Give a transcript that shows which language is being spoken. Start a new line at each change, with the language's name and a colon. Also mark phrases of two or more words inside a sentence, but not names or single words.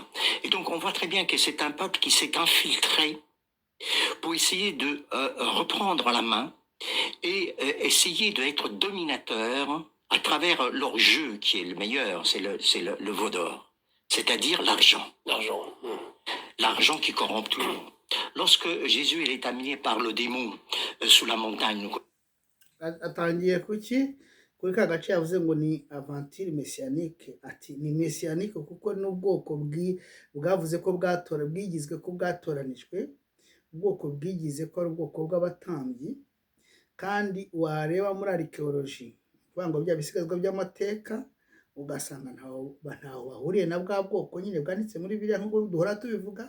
French: Et donc on voit très bien que c'est un peuple qui s'est infiltré pour essayer de reprendre la main et essayer d'être dominateur à travers leur jeu qui est le meilleur, c'est le veau d'or, c'est-à-dire l'argent. L'argent qui corrompt tout le monde. Lorsque Jésus il est amené par le démon sous la montagne.
Kinyarwanda: Atangiye kuki kuri ka gace yavuze ngo ni
French: aventure messianique,
Kinyarwanda: ati ni messianique kuko n'ubwoko bwavuze ko bwigizwe ko bwatoranijwe, ubwoko bwigize ko ari ubwoko bw'abatambyi. Kandi wareba muri archaeology kuvuga ngo bya bisigazwa by'amateka ugasanga ntaho bahuriye na bwa bwoko nyine bwanditse muri Bibiliya nk'uko duhora tubivuga.